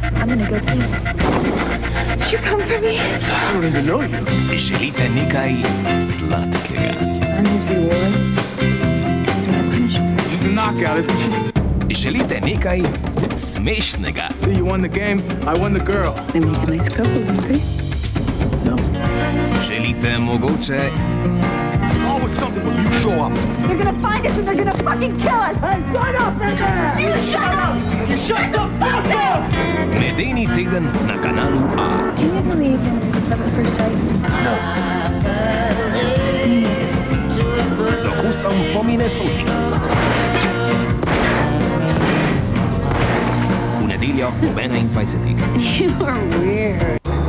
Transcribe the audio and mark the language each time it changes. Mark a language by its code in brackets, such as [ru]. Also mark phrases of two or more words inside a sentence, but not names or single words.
[sl] Želite nekaj sladkega? Želite nekaj smešnega? Želite mogoče [en] Always something when you show up. They're gonna find us and they're gonna fucking kill us! Hey, shut up in there! You shut up! You shut the fuck up! [sl] Medeni teden na kanalu A. [en] Do you believe in love at first sight? No. [sl] Z okusom po Minnesoti. V nedeljo ob 21. [en] You are weird.